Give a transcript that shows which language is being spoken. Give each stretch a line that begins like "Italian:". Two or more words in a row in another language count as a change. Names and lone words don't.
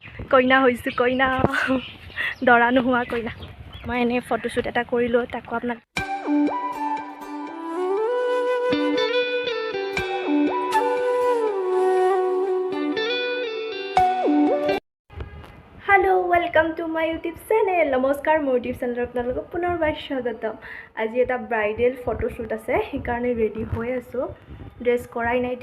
Assamese: কইনা হৈছোঁ কইনা দৰা নোহোৱা কইনা মই এনেই ফটোশ্বুট এটা কৰিলোঁ তাকো আপোনাক
English: hello welcome to my YouTube channel
Assamese: নমস্কাৰ মোৰ ইউটিউব চেনেল আপোনালোক পুনৰবাৰ স্বাগতম আজি এটা
English: bridal photoshoot
Assamese: আছে সেইকাৰণে ৰেডী হৈ আহোঁ ড্ৰেছ কৰা নাই